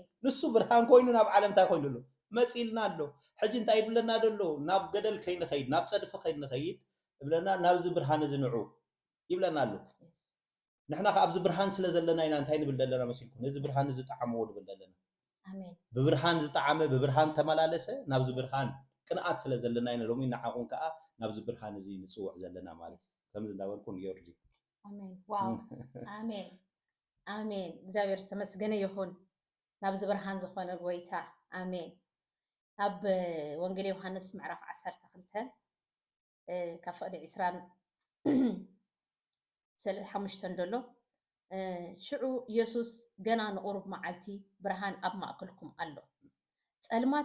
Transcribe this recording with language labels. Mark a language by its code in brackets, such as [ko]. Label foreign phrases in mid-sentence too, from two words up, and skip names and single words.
[ti] ንሱ ብርሃን ኮይኑ ናብ ዓለም እንታይ ኮይኑሉ መጽኢልና ኣሎ ሕጂ እንታይ ይብለና ደሎ ናብ ገደል ከይንኸይድ ናብ ጸድፊ ከይንኸይድ ይብለና ናብዚ ብርሃን እዚ ንዑ ይብለና ኣሎ ንሕና ከዓ ኣብዚ ብርሃን ስለ ዘለና ኢና እንታይ ንብል ዘለና መሲልኩም ነዚ ብርሃን እዚ ጣዕመዎ ንብል ዘለና አሜን ብብርሃን ዝጣዕመ ብብርሃን ተመላለሰ ናብዚ ብርሃን ቅንዓት ስለ ዘለና ኢና ሎሚ ንዓኹም ከዓ ናብዚ ብርሃን እዚ ንጽውዕ ዘለና ማለት ከምዚ እንዳበልኩን የርዲ አሜን ዋው አሜን አሜን እግዚአብሔር ተመስገነ ይሁን ናብዚ ብርሃን ዝኾነ ጎይታ አሜን ኣብ ወንጌል ዮሐንስ ምዕራፍ 12 ካብ ፈቅዲ 25 ደሎ ሽዑ ኢየሱስ ገና ንቁሩብ መዓልቲ ብርሃን ኣብ ማእከልኩም ኣሎ ጸልማት